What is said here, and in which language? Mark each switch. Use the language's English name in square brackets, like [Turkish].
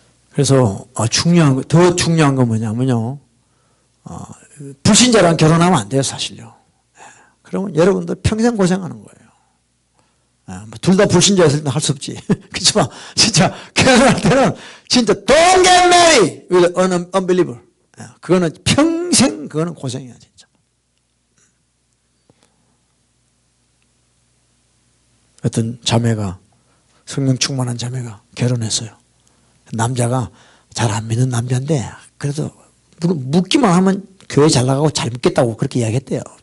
[Korean] 그래서 더 중요한 건 뭐냐면요, 불신자랑 결혼하면 안 돼요, 사실요. 그러면 여러분들 평생 고생하는 거예요. 둘 다 불신자였을 때는 할 수 없지. 그렇지만 진짜 결혼할 때는 진짜 [English] don't get married with an unbeliever. [Korean] 그거는 평생 그거는 고생이야 진짜. 어떤 자매가 성령 충만한 자매가 결혼했어요. 남자가 잘 안 믿는 남자인데 그래도 묻기만 하면 교회 잘 나가고 잘 믿겠다고 그렇게 이야기했대요.